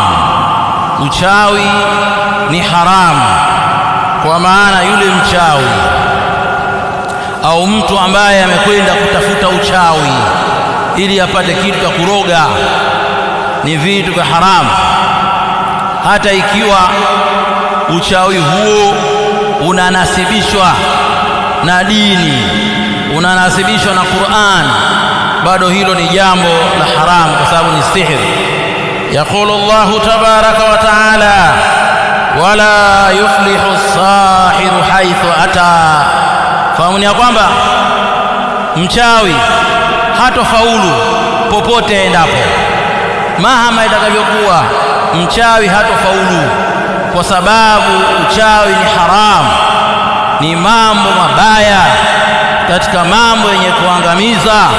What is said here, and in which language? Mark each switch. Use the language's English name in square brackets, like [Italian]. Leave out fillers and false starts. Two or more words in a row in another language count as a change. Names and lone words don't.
[Swahili] Uchawi ni haramu, kwa maana yule mchawi au mtu ambaye amekwenda kutafuta uchawi ili apate kitu cha kuroga ni vitu vya haramu, hata ikiwa uchawi huo unanasibishwa na dini, unanasibishwa na Qur'an, bado hilo ni jambo la haramu kwa sababu ni sihiri. [Arabic] يقول الله تبارك وتعالى ولا يفلح الساحر حيث أتى, [Swahili] fahamu ya kwamba mchawi hatofaulu popote endapo. mahama itakavyokuwa, mchawi hatofaulu, kwa sababu uchawi ni haramu, ni mambo mabaya katika mambo yenye kuangamiza.